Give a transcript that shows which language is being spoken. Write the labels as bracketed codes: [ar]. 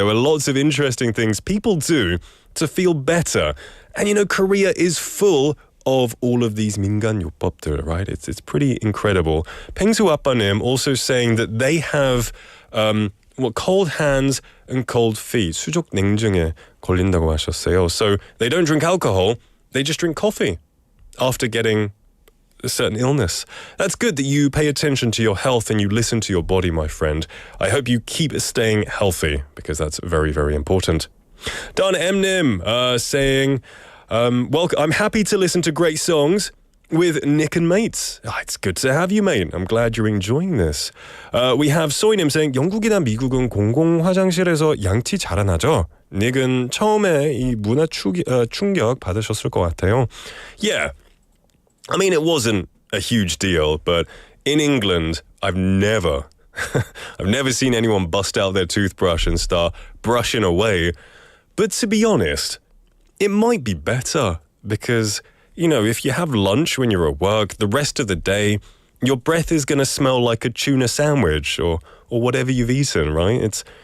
[en] There were lots of interesting things people do to feel better. And Korea is full of all of these 민간요법들, right? It's pretty incredible. Pengsu Appanim also saying that they have cold hands and cold feet. [ko] 수족 냉증에 걸린다고 하셨어요. [en] So they don't drink alcohol, they just drink coffee after getting a certain illness. That's good that you pay attention to your health and you listen to your body, my friend. I hope you keep staying healthy because that's very, very important. Dan Mnim saying, welcome. I'm happy to listen to great songs with Nick and mates. It's good to have you, mate. I'm glad you're enjoying this. We have Soinim saying, [ko] 영국이나 미국은 공공 화장실에서 양치 잘 안 하죠? 닉은 처음에 이 문화 충격 받으셨을 것 같아요. [en] Yeah, I mean, it wasn't a huge deal, but in England, I've never seen anyone bust out their toothbrush and start brushing away. But to be honest, it might be better because, if you have lunch when you're at work, the rest of the day, your breath is going to smell like a tuna sandwich or whatever you've eaten, right?